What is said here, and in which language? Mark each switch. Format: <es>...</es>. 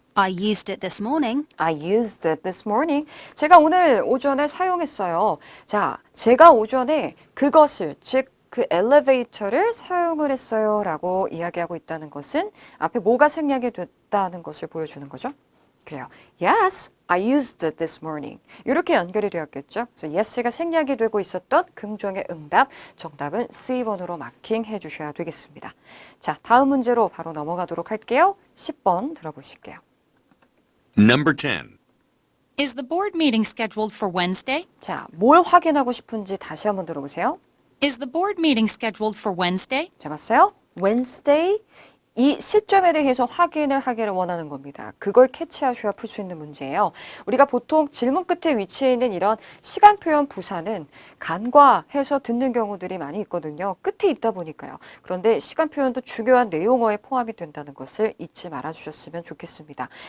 <en>I used it this morning. I used it this morning.</en> <ko>제가 오늘 오전에 사용했어요. 자, 제가 오전에 그것을, 즉 그 엘리베이터를 사용을 했어요 라고 이야기하고 있다는 것은 앞에 뭐가 생략이 됐다는 것을 보여주는 거죠. 그래요.</ko> <en>Yes, I used it this morning.</en> <ko>이렇게 연결이 되었겠죠. 그래서 yes가 생략이 되고 있었던 긍정의 응답, 정답은 C번으로 마킹해 주셔야 되겠습니다. 자, 다음 문제로 바로 넘어가도록 할게요. 10번 들어보실게요.</ko> <en>Number 10. Is the board meeting scheduled for Wednesday?</en> <ko>자, 뭘 확인하고 싶은지 다시 한번 들어보세요.</ko> <en>Is the board meeting scheduled for Wednesday?</en> <ko>자, 봤어요? Wednesday. 이 시점에 대해서 확인을 하기를 원하는 겁니다. 그걸 캐치하셔야 풀 수 있는 문제예요. 우리가 보통 질문 끝에 위치해 있는 이런 시간 표현 부사는 간과해서 듣는 경우들이 많이 있거든요. 끝에 있다 보니까요. 그런데 시간 표현도 중요한 내용어에 포함이 된다는 것을 잊지 말아 주셨으면 좋겠습니다.</ko>